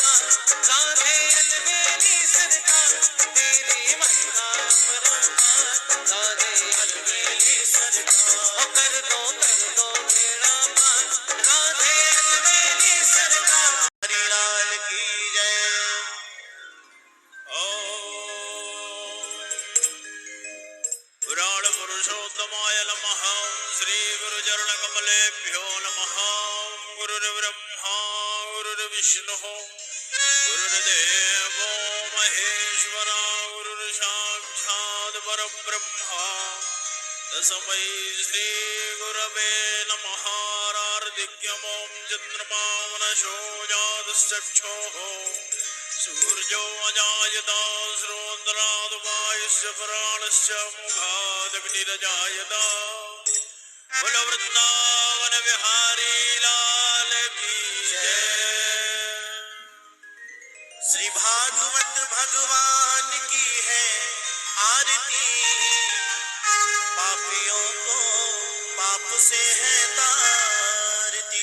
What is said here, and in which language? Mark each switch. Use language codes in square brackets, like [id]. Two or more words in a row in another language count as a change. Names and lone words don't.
[hi] राधे अलबेली सरकार तेरी महिमा अपरंपार राधे अलबेली सरकार कर दो बेड़ा पार राधे अलबेली सरकार हरि लाल की जय। [sa] पुराण पुरुषोत्तमाय नमः। श्री गुरुचरण कमलेभ्यो नमः। गुरुर्ब्रह्मा गुरुर्विष्णुः गुरुर्देवो महेश्वरा गुरुर्साक्षात् परब्रह्मा तस्मै श्री गुरवे नमः। नारदिज्ञमों चन्द्रमा मनसो जातश्चक्षुः सूर्यो अजायत श्रोत्राद् वायुस्य प्राणस्य मुखादग्निरजायत। [hi] बोल वृंदावन विहारी लाल की जय। श्री भागवत भगवान की है आरती पापियों को पाप से है तारती।